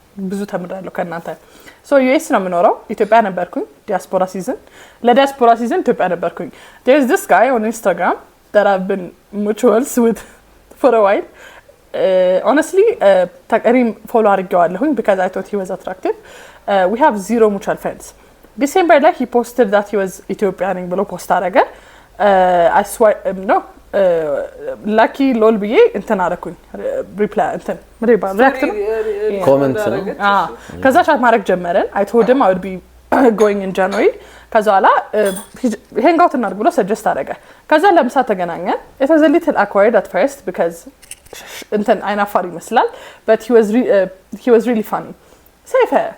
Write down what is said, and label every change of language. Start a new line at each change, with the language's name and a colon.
Amharic: ብዙ ተምራለሁ ከእናንተ so US ነው የምኖረው ኢትዮጵያ ነበርኩኝ ዲያስፖራ ሲዝን ለዲያስፖራ ሲዝን ኢትዮጵያ ነበርኩኝ
English: there's this guy on Instagram that I've been mutuals with for a while honestly ተቀሪም follow አድርጌዋለሁኝ because I thought he was attractive we have zero mutual friends ዲሴምበር ላይ he posted that he was Ethiopian
Amharic: ነኝ ብሎ ፖስት አደረገ። I swear no ላኪ ሎል ብዬ እንትን አደረኩኝ ሪፕላይ እንትን ምን ይባል ሪአክት ነው ኮሜንት ነው ከዛ ቻት ማድረግ ጀመረን
English: I told him I would be going in January
Amharic: ከዛ ኋላ
English: hang out
Amharic: እናድርግ ብሎ ሰጀስት አደረገ ከዛ ለምሳ ተገናኘን
English: it was a little awkward at first because
Amharic: እንትን አይናፋር ይመስላል
English: but he was really funny ሰይፈ